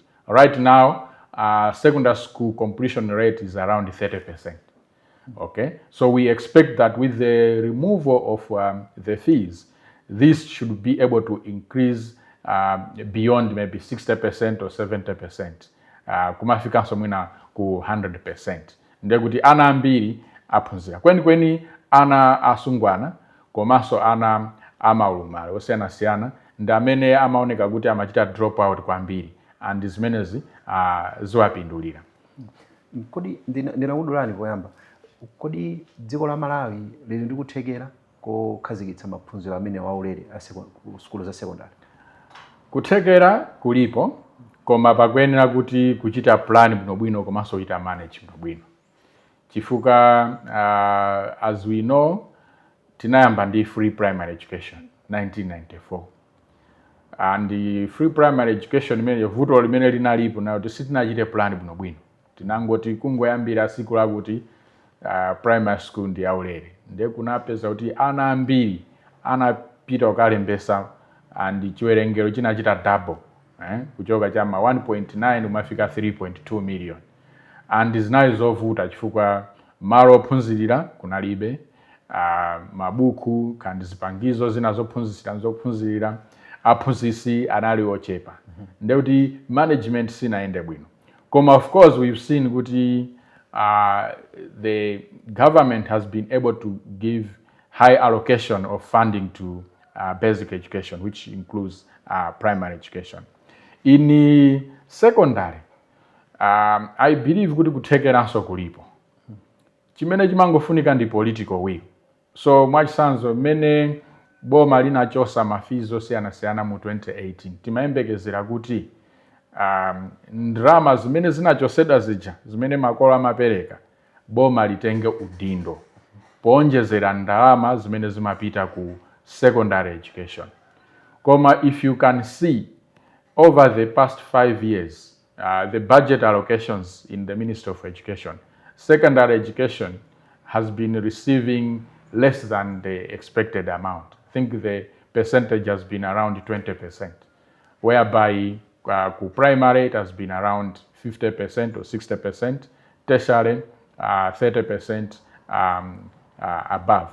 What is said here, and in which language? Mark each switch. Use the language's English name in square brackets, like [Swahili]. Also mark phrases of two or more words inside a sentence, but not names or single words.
[English] Right now, secondary school completion rate is around 30%. Okay, so we expect that with the removal of the fees, this should be able to increase beyond maybe 60% or 70%. [Nyanja] Kumafika somwina ku 100%. Ndiye kuti ana ambiri aphunzira. Kweni ana asungwana komanso ana amaulumali osiyanasiyana ndi amene amaoneka kuti amachita dropout kwambiri, and zimenezi ziwapindulira. Kodi ndinakudulani poyamba, kodi dziko la Malawi lili ndi kuthekera kokhazikitsa maphunziro amene waulere ku skulu za secondary? Kuthekera kulipo, koma pakuyenera kuti kuchita plan bwinobwino komanso kuchita manage bwinobwino. [English] Chifukwa as we know, [Nyanja] tinayamba ndi [English] free primary education [Nyanja] 1994. [English] And the free primary education [Nyanja] imene vuto limene linalipo nayo sitinachite plan bwinobwino. Tinangoti kungoyambira siku lakuti [English] primary school [Nyanja] ndi yaulere. Ndiye kunapeza kuti ana ambiri anapita ukalembesa and chiwerengero chinachita double, kuchoka chama 1.9 umafika 3.2 million. And zinayi zovuta chifukwa malo ophunzirira kunalibe, mabuku kandi zipangizo zinazophunzirira aphunzisi anali ochepa. Ndiye kuti management sinaende bwino. [English] Koma of course we've seen kuti the government has been able to give high allocation of funding to basic education, which includes primary education. In secondary, I believe [Nyanja] kuti kuthekeranso kulipo. Chimene chimangofunika ndi [English] political will. [Nyanja] So mwachisanzo mene boma linachosa mafizo osiyanasiyana mu 2018, timayembekezera kuti ndrama zimene zinachosedwa zija zimene makolo amapereka boma litenge udindo poonjezera ndalama zimene zimapita ku [English] secondary education. Koma if you can see over the past 5 years, the budget allocations in the Ministry of Education, secondary education has been receiving less than the expected amount. I think the percentage has been around 20%, whereby primary it has been around 50% or 60%, tertiary 30% above.